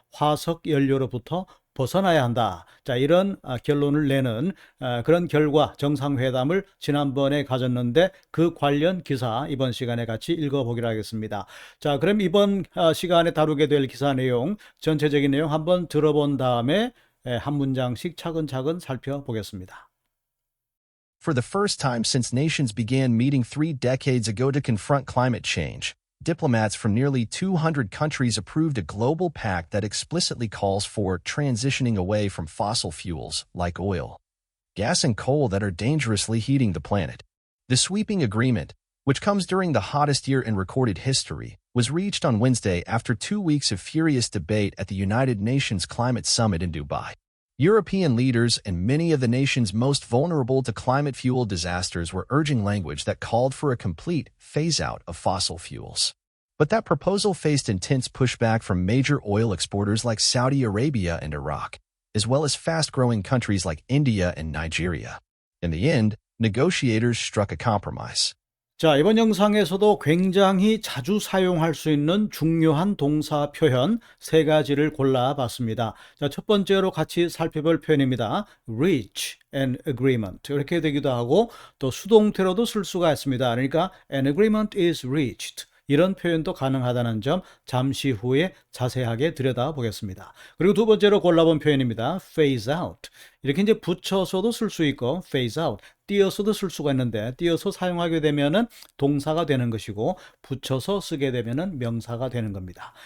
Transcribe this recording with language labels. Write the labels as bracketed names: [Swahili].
[Korean] 화석 연료로부터 벗어나야 한다. 자, 이런 결론을 내는 그런 결과 정상회담을 지난번에 가졌는데 그 관련 기사 이번 시간에 같이 읽어보기로 하겠습니다. 자, 그럼 이번 시간에 다루게 될 기사 내용, 전체적인 내용 한번 들어본 다음에 한 문장씩 차근차근 살펴보겠습니다. [English] For the first time since nations began meeting 3 decades ago to confront climate change, diplomats from nearly 200 countries approved a global pact that explicitly calls for transitioning away from fossil fuels like oil, gas, and coal that are dangerously heating the planet. The sweeping agreement, which comes during the hottest year in recorded history, was reached on Wednesday after 2 weeks of furious debate at the United Nations Climate Summit in Dubai. European leaders and many of the nations most vulnerable to climate fuel disasters were urging language that called for a complete phase-out of fossil fuels. But that proposal faced intense pushback from major oil exporters like Saudi Arabia and Iraq, as well as fast-growing countries like India and Nigeria. In the end, negotiators struck a compromise. [Korean] 자, 이번 영상에서도 굉장히 자주 사용할 수 있는 중요한 동사 표현 세 가지를 골라봤습니다. 자, 첫 번째로 같이 살펴볼 표현입니다. [English] reach an agreement. [Korean] 이렇게 되기도 하고 또 수동태로도 쓸 수가 있습니다. 그러니까 [English] an agreement is reached. [Korean] 이런 표현도 가능하다는 점 잠시 후에 자세하게 들여다보겠습니다. 그리고 두 번째로 골라본 표현입니다. [English] phase out. [Korean] 이렇게 이제 붙여서도 쓸 수 있고 phase out, 띄어서도 쓸 수가 있는데 띄어서 사용하게 되면은 동사가 되는 것이고 붙여서 쓰게 되면은 명사가 되는 겁니다.